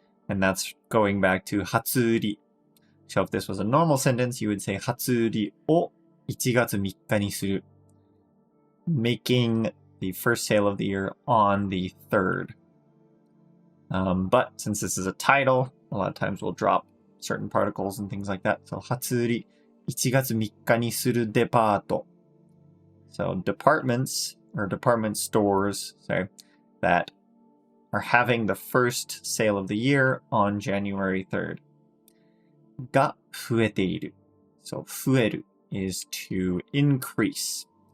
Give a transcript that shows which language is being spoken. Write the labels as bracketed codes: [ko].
[en] And that's going back to 初売り. So if this was a normal sentence, you would say [ja] 初売りを1月3日にする. [en] Making the first sale of the year on the 3rd.But since this is a title, a lot of times we'll drop certain particles and things like that. So, [ja] 初売り1月3日にするデパート. [en] So, departments or department stores, that are having the first sale of the year on January 3rd. [ja] が増えている. [en] So, 増える is to increase.